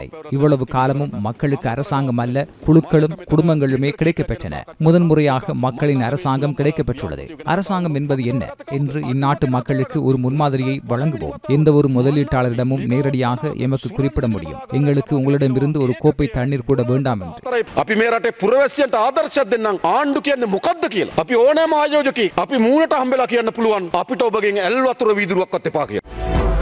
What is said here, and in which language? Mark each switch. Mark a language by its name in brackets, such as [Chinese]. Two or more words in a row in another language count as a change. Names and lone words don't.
[Tamil] இவ்வளவு காலமும் மக்களுக்கு அரசாங்கம் அல்ல, குழுக்களும் குடும்பங்களுமே கிடைக்கப்பெற்றன. முதன்முறையாக மக்களின் அரசாங்கம் கிடைக்கப்பெற்றுள்ளது. அரசாங்கம் என்பது என்ன என்று இந்நாட்டு மக்களுக்கு ஒரு முன்மாதிரியை வழங்குவோம். எந்த ஒரு முதலீட்டாளரிடமும் நேரடியாக எமக்கு குறிப்பிட முடியும். எங்களுக்கு உங்களிடமிருந்து ஒரு கோப்பை தண்ணீர் கூட வேண்டாம் என்று. [Sinhala] අපි මේ රටේ පුරවැසියන්ට ආදර්ශයක් දෙන්නම්. ආණ්ඩු කියන්නේ මොකක්ද කියලා. අපි ඕනෑම ආයෝජකයෙක් අපි මූණට හම්බෙලා කියන්න පුළුවන් අපිට ඔබගෙන් ඇල් වතුර වීදුරුවක්වත් එපා කියලා.